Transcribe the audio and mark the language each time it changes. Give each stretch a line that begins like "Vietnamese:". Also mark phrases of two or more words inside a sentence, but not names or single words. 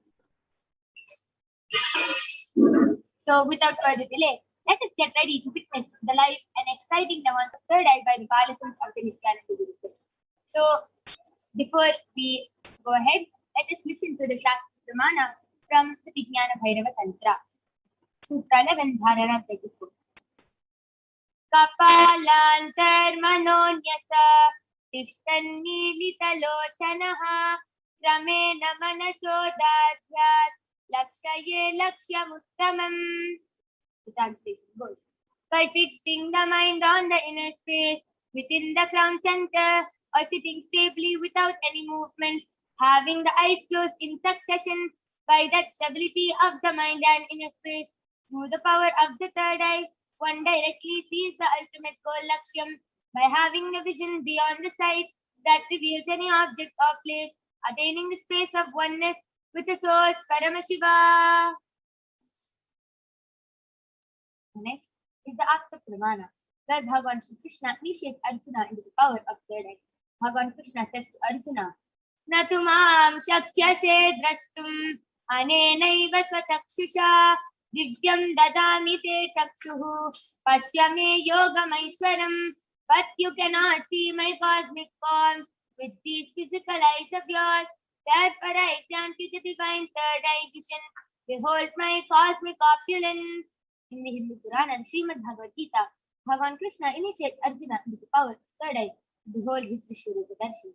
English: So without further delay, let us get ready to witness the live and exciting dance of third eye by the partisans of the Nithyananda Gurukul. So before we go ahead, let us listen to the Shastra Pramana from the Vijnana Bhairava Tantra. Sutra 11, Dharana 34.
Sanskrit: कपालान्तर्मनोन्यास तिष्ठन्निलितलोचनः क्रमेन मनचोदध्यत् लक्षये लक्ष्यमुत्तमम्.
English: The translation goes, by fixing the mind on the inner space within the crown center or sitting stably without any movement, having the eyes closed in succession, by that stability of the mind and inner space, through the power of the third eye, one directly sees the ultimate goal Lakshyam. By having the vision beyond the sight, that reveals any object or place attaining the space of oneness with the source Paramashiva. Next is the act of Pramana, where Bhagavan Shri Krishna initiates Arjuna into the power of third eye. Bhagavan Krishna says to Arjuna,
Sanskrit: "न तु मां शक्यसे द्रष्टुम् अनेनैव स्वचक्षुषा दिव्यं ददामि ते चक्षुः पश्य मे योगमैश्वरम्."
English: But you cannot see my cosmic form with these physical eyes of yours. Therefore I grant you the divine third eye vision. Behold my cosmic opulence. In the Hindu Purana and Srimad Bhagavad Gita, Bhagavan Krishna initiates Arjuna into the power of third eye to behold his Vishwarupa Darshan.